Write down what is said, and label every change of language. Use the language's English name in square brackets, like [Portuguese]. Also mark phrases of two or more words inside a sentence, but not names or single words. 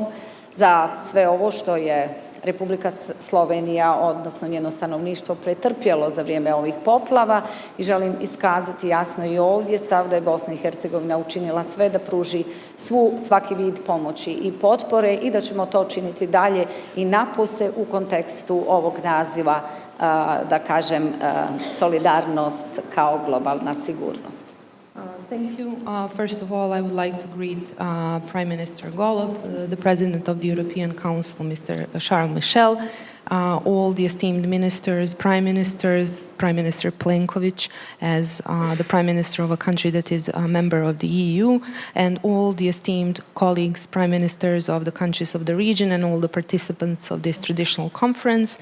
[Bosnian] za sve ovo što je Republika Slovenija, odnosno njeno stanovništvo, pretrpjelo za vrijeme ovih poplava i želim iskazati jasno i ovdje stav da je Bosna i Hercegovina učinila sve da pruži svaki vid pomoći i potpore i da ćemo to činiti dalje i napose u kontekstu ovog naziva, da kažem, solidarnost kao globalna sigurnost. [English] Thank you. First of all, I would like to greet Prime Minister Golob, the President of the European Council, Mr. Charles Michel, all the esteemed ministers, Prime Minister Plenković as the Prime Minister of a country that is a member of the EU, and all the esteemed colleagues, Prime Ministers of the countries of the region, and all the participants of this traditional conference.